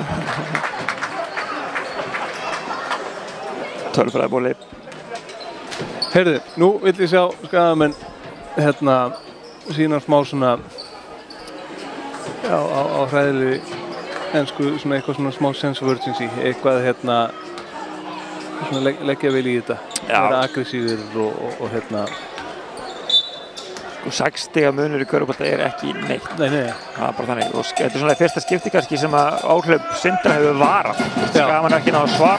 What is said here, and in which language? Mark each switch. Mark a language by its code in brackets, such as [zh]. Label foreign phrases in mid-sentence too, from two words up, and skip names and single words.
[is] Tölfræðibóli. Heyrðu, nú vill ég sjá Skagamenn hérna sína smá svona á hræðilegri ensku svona eitthvað svona smá [en] sense of urgency, [is] eitthvað hérna svona leggja vel í þetta, vera aggressífur og hérna. Sko 6 stiga munur í körfubolta er ekki neitt. Nei. Það er bara þannig. Og þetta er svona fyrsta skipti kannski sem að áhlaup Sindra hefur varað. Skagamenn ekki náðu að svara.